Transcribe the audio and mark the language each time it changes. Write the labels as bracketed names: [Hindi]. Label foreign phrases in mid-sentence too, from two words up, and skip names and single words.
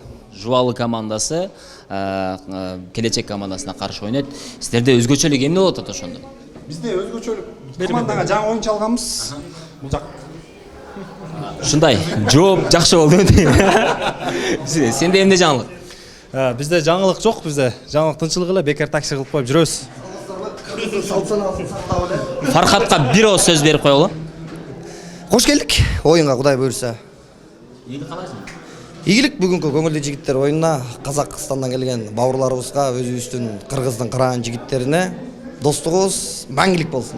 [Kyrgyz] Жубалы командасы келечек командасына каршы ойнойт. Сиздерде өзгөчөлүк эмне болот ата ошондо? Бизде өзгөчөлүк командага жаңы оюнчу алганбыз. Бул жак Ушундай жооп жакшы болду дейм. Сенде эмне жаңылык? [Kazakh] Бізде жаңылық жоқ, бізде жаңылық [Kyrgyz] тынчылык эле бекер такси кылып коюп жүрөбүз. Фархатка бир ооз сөз берип коелу. Кош келдик оюнга, Кудай буйруса. Ийгилик бүгүнкү көңүлдүү жигиттер оюнуна, Казакстандан келген бауырларыбызга, өзүбүздүн Кыргыздын кыраан жигиттерине достугубуз маңгилик болсун.